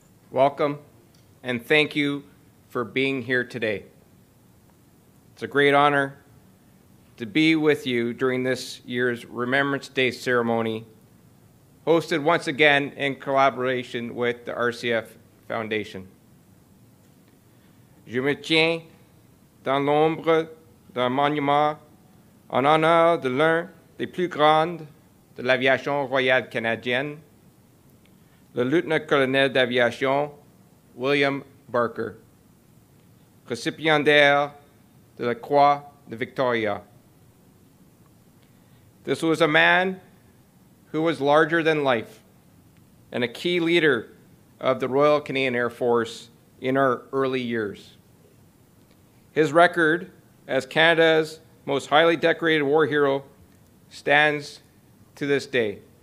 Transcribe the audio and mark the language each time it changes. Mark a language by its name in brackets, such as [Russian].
[English] Welcome, and thank you for being here today. It's a great honor to be with you during this year's Remembrance Day ceremony, hosted once again in collaboration with the RCF Foundation. [French] Je me tiens dans l'ombre d'un monument en honneur de l'un des plus grands de l'aviation royale canadienne, le lieutenant-colonel d'aviation William Barker, récipiendaire de la Croix de Victoria. [English] This was a man who was larger than life and a key leader of the Royal Canadian Air Force in our early years. His record as Canada's most highly decorated war hero stands to this day.